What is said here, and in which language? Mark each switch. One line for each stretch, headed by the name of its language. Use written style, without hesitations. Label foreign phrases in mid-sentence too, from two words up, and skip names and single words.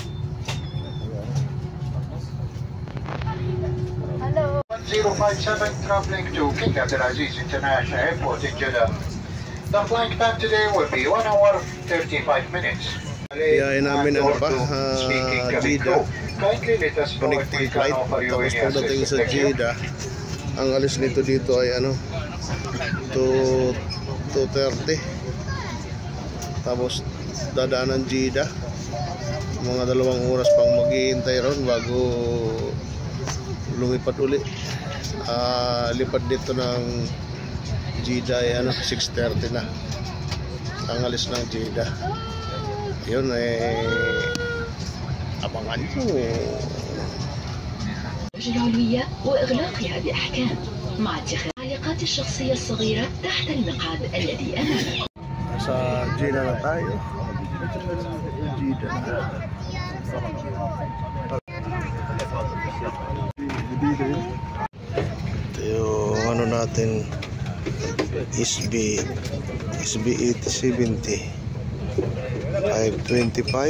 English: Hello. 1057 traveling to King Abdulaziz International Airport in Jeddah. The flight time today will be 1 hour 35 minutes.
Filipino: Biyahe namin Jeddah.
English: Connecting flight.
Filipino: Tapos pagdating sa Jeddah, ang alis nito dito ay 2:30. Tapos dadaan ng Jeddah. Mga 2 oras pang maghihintay ron bago lumipat uli. Lipat dito ng Jeddah ay 6:30 na ang alis ng Jeddah. Yun abangan nyo.
Arabic: العلوية وإغلاقها بإحكام مع اتخاذ العلاقات الشخصية الصغيرة تحت المقعد الذي أمامك.
Filipino: Sa Jeddah na tayo. Jeddah na. Ito yung natin SB 870 525.